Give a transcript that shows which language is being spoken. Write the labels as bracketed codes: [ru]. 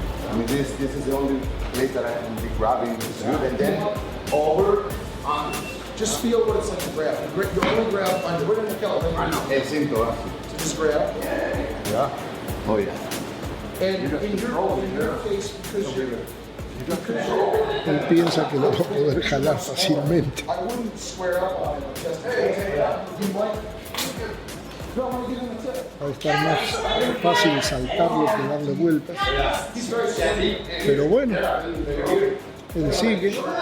[en] I mean, this is the only place that I can be grabbing. And then over. Just feel what it's like to grab. You only grab on the wooden kettle. I know. [es] Es simple. [en] So just grab. Yeah. Oh yeah. And in your case, because [es] Él piensa que lo va a poder jalar fácilmente. [en] I wouldn't square up on him just, hey, you might. [es] Va a estar más fácil saltarlo que darle vueltas. Pero bueno, él sigue.